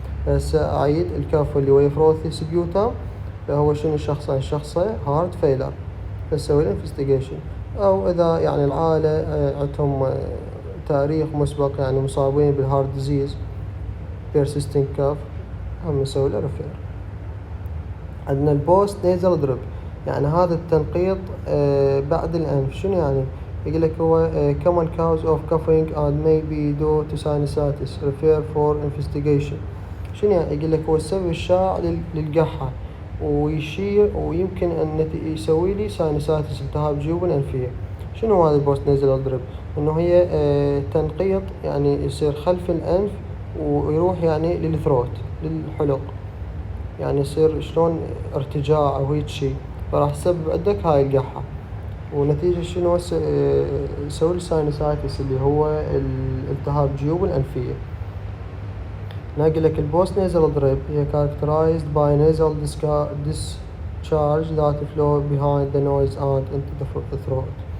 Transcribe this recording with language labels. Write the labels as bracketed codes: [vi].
[ar] هسه أعيد الكف اللي هو فروثي سبيوتم، فهو شنو الشخصة هارت فيلر. فسوي له انفستيجيشن. أو إذا يعني العائلة عندهم تاريخ مسبق يعني مصابين بالهارت ديزيز persistent cough هم نسوي له ريفير. عندنا البوست نيزل دريب يعني هذا التنقيط بعد الأنف. [en] شنو يعني؟ يقول لك هو common cause of coughing and may be due to sinusitis refer for investigation. [ar] شنو يعني؟ يقول لك هو السبب الشائع للقحة ويشير ويمكن أن يسوي لي ساينسايتس التهاب جيوب الأنفية. شنو هذا البوست نيزل دريب؟ إنه هي تنقيط يعني يصير خلف الأنف ويروح يعني للثروت للحلق، يعني يصير شلون ارتجاع أو هيك شي، فراح يسبب عندك هاي القحة. ونتيجة شنو يسوي الساينسايتس اللي هو التهاب جيوب الأنفية. [en] ناقل لك البوست نيزل دريب هي characterized by nasal discharge that flow behind the nose and into the throat.